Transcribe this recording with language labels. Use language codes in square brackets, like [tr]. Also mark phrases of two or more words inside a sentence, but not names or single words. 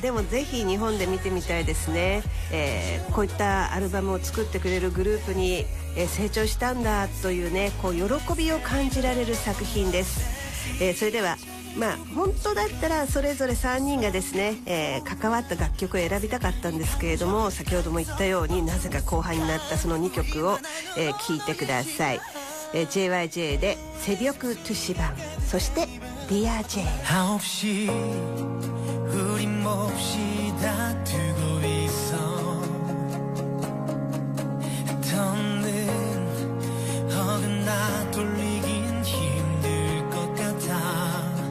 [ja] でもぜひ日本で見てみたいですね、こういったアルバムを作ってくれるグループに、成長したんだというねこう喜びを感じられる作品です、それでは本当だったらそれぞれ3人がですね、関わった楽曲を選びたかったんですけれども、先ほども言ったようになぜか後半になったその2曲を、聴いてください。JYJ で 새벽 2시반 そして Dear J [ko] 9시 우린 몹시 다투고 있어 더는 어긋나 돌리긴 힘들 것 같아